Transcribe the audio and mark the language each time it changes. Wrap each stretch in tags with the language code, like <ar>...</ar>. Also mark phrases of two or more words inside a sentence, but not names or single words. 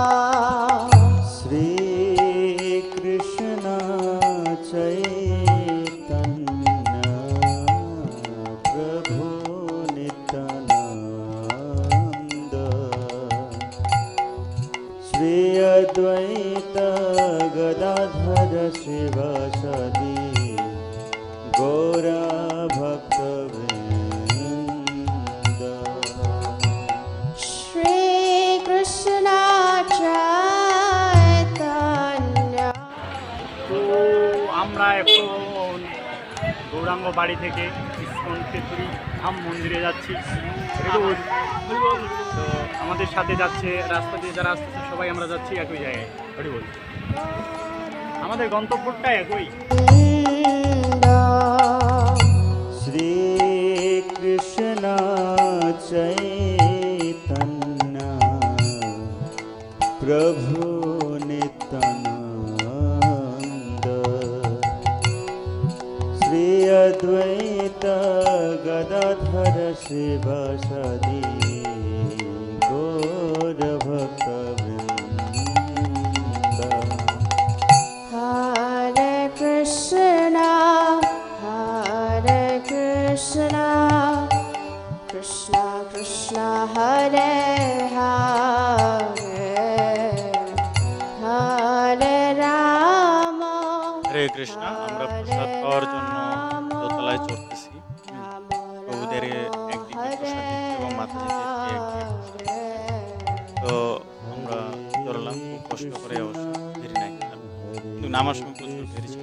<sa>श्रीकृष्ण चैतन्य प्रभु नित्यानन्द श्री अद्वैत गदाधर शिवासादि गौरभक्तवृन्द श्रीकृष्ण चैतन्य</sa> <bn>তো আমরা এখন গৌরাঙ্গ বাড়ি থেকে ইস্কন তেতুরি ধাম মন্দিরে যাচ্ছি। হরি বল। তো আমাদের সাথে যাচ্ছে, রাস্তা দিয়ে যারা আসতেছে সবাই আমরা যাচ্ছি একই জায়গায়। হরি বল। আমাদের গন্তব্যটা একই।</bn> <sa>श्रीकृष्ण चैतन्य प्रभु नित्यानन्द श्री अद्वैत गदाधर शिवसदि गौरभक्तवृन्द हरे कृष्ण, कृष्ण कृष्ण, हरे हरे, हरे राम, হরে কৃষ্ণ।</sa> <bn>আমরা প্রসাদ পাওয়ার জন্য দোতলায় চড়তেছি। প্রভুদের একদিকে প্রসাদ দিচ্ছে এবং মাতাজিদেরকে একদিকে প্রসাদ। তো আমরা চড়লাম খুব কষ্ট করে, অবশ্য ভিড় নাই, কিন্তু নামার সময় প্রচুর ভিড় ছিল।</bn>